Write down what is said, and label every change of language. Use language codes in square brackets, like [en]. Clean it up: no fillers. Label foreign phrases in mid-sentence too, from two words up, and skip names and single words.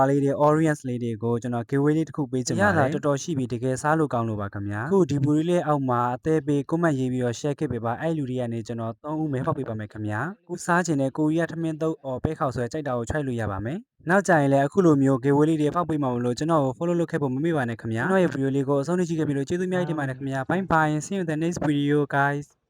[my] လေးတွေ audience လေးတွေကိုကျွန်တော် giveaway လေးတစ်ခုပေးချင်ပါတယ်ရတာတော်တော်ရှိပြီတကယ်စားလို့ကောင်းလို့ပါခင်ဗျာအခုဒီဘူလေးအောက်မှာအသေးပေး comment ရေးပြီးတော့ share ခဲ့ပေးပါအဲ့လူတွေကနေကျွန်တော်3ဦးမဲဖောက်ပေးပါမယ်ခင်ဗျာခုစားချင်တဲ့ကိုရီးယားထမင်းတုပ်ပဲခောက်ဆွဲကြိုက်တာကို try လို့ရပါမယ်နောက်ကြရင်လည်းအခုလိုမျိုး giveaway လေးတွေဖောက်ပေးမှာမလို့ကျွန်တော်ကို follow လုပ်ခဲ့ဖို့မမေ့ပါနဲ့ခင်ဗျာကျွန်တော်ရဲ့ video လေးကိုအဆုံးထိကြည့်ခဲ့ပြီးလို့ကျေးဇူးအများကြီးတင်ပါတယ်ခင်ဗျာ [en] bye bye see you in the next video guys